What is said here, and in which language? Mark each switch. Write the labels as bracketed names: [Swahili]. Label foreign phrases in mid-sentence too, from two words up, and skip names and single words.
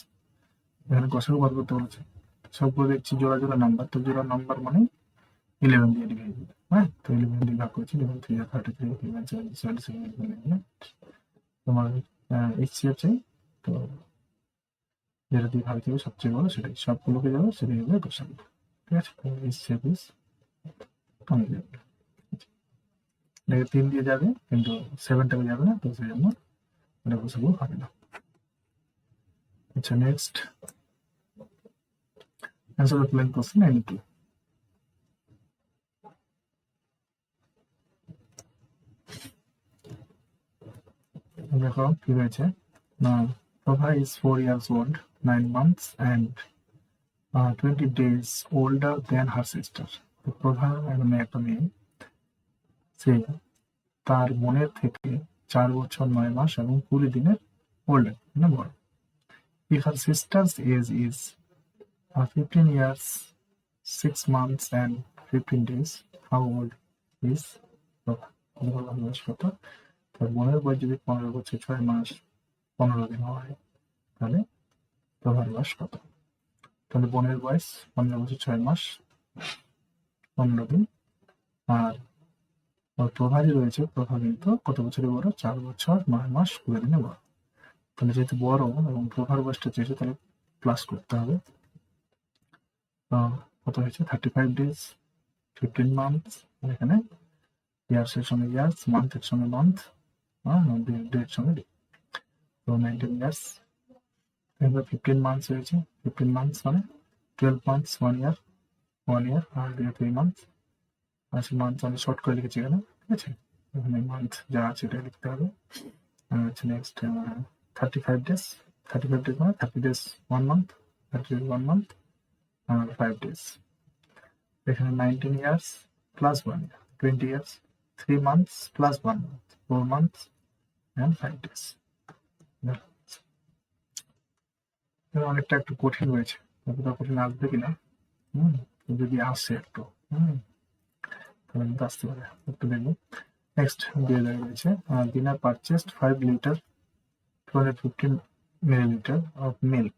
[Bangla] এখানে গসাগু বার করতে বলেছে, সবগুলো দেখছি জোড়া জোড়া নাম্বার, তো জোড়া নাম্বার মানে 11 দিয়ে ডিভাইড হবে, হ্যাঁ, তো 11 দিয়ে ভাগ করেছি, 11 3 33, 11 77, তোমার HCF চাই, তো যেটা দিয়ে ভাগ যাবে সবচেয়ে বড় সেটাই, সবগুলোকে যাবে সেটাই হবে গসাগু, ঠিক আছে। [English] HCF is [Bangla] 3 দিয়ে যাবে কিন্তু 7টাকে যাবে না, তো সেই জন্য এটা গসাগু হবে না। [English] আচ্ছা নেক্সট answer the following question and 2. [Bangla] দেখো কি হয়েছে না, [English] Prabha is 4 years old, 9 months and 20 days older than her sister. [Bangla] তো প্রভা মানে একটা মেয়ে, সে তার বোনের থেকে 4 বছর 9 মাস এবং 20 দিনের older, মানে বড়। [English] If her sister's age is 15 years 6 months and 15 days, how old is Prabha? [Bangla] বয়স কত? তার বোনের বয়স যদি 15 বছর 6 মাস 15 দিন হয়, তাহলে প্রভার বয়স কত? তাহলে বোনের বয়স 15 বছর 6 মাস 15 দিন, আর প্রভারই রয়েছে, প্রভা কিন্তু কত বছরের বড়? 4 বছর 9 মাস 20 দিনে বড়। তাহলে যেহেতু বড় এবং প্রভার বয়সটা চেয়েছে, তাহলে প্লাস করতে হবে। কত হয়েছে [English] 35 days 15 months, [Bangla] এখানে ইয়ার্সের সঙ্গে ইয়ার্স, মান্থের সঙ্গে মান্থ, ডের সঙ্গে ডে, তো 19 years। এবার 15 months হয়েছে, 15 months মানে [English] 12 months 1 year, 1 year [Bangla] আর 3 months। আচ্ছা মান্থ আমি শর্ট করে লিখেছি এখানে, ঠিক আছে, এখানে মান্থ যা আছে এটা লিখতে হবে। আচ্ছা নেক্সট 35 days, 35 days মানে [English] 30 days 1 month, 30 days 1 month [Bangla] আর 5 days। [English] এখানে 19 years plus 1 year, 20 years, 3 months plus 1 month, 4 months and 5 days। [Bangla] অনেকটা একটু কঠিন হয়েছে, কতটা কঠিন আসবে কিনা, যদি আসে একটু তাহলে কিন্তু আসতে পারে, একটু দেখবো। নেক্সট দিয়ে দেওয়া রয়েছে [English] Dinar purchased 5 liter 215 milliliter of milk.